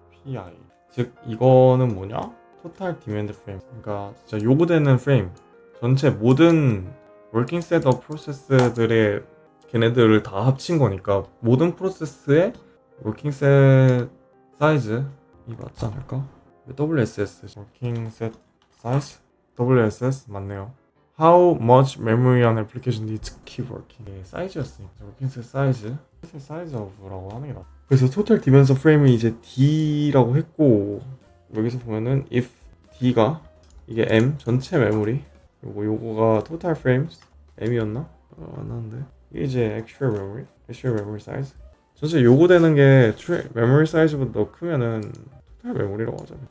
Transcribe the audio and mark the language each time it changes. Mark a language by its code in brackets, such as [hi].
[en] pi. [ko] 즉 이거는 뭐냐? [en] total demand frame. [ko] 그러니까 진짜 요구되는 프레임 전체 모든 [en] working set of process [ko] 들의 걔네들을 다 합친 거니까 모든 프로세스의 working set 사이즈 이 맞지 않을까? WSS working set size WSS 맞네요. [en] How much memory an application needs to keep working. [ko] 사이즈였으니까 working set size of라고 하는 게 낫다. 그래서 total dimension frame이 이제 D라고 했고, 여기서 보면은 if D가 이게 M 전체 메모리, 요거가 total frames M이었나? 안 나는데 이게 이제 actual memory size. 전체 요구되는 게 메모리 사이즈보다 더 크면은 토탈 메모리라고 하잖아요.